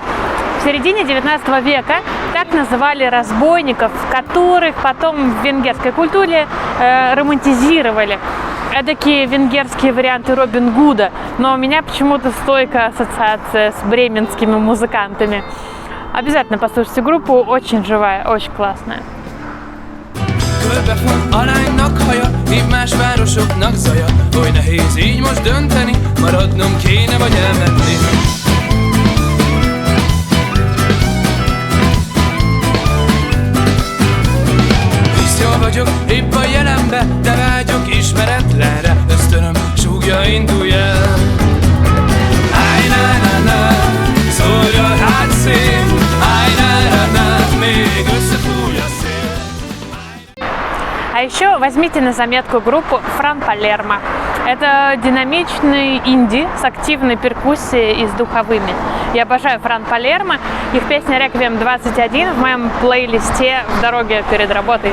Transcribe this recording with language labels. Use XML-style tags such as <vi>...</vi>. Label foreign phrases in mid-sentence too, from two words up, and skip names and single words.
<ru>В середине 19 века так называли разбойников, которых потом в венгерской культуре романтизировали. Эдакие венгерские варианты Робин Гуда, но у меня почему-то стойкая ассоциация с бременскими музыкантами. Обязательно послушайте группу, очень живая, очень классная.</ru> <hu>Körbefont alánynak haja, míg más városoknak zaja. Oly nehéz így most dönteni, maradnom kéne vagy elmenni. Hisz jól vagyok épp a jelenbe, de vágyok ismeretlenre. Ösztönöm súgja, indulj el. Áj, na, na, na, szólj a hátszél. Áj, na, na, na, még összefúj a szél.</hu> <ru>А еще возьмите на заметку группу Фран Палермо. Это динамичный инди с активной перкуссией и с духовыми. Я обожаю Фран Палермо. Их песня «Реквием 21» в моем плейлисте в дороге перед работой.</ru>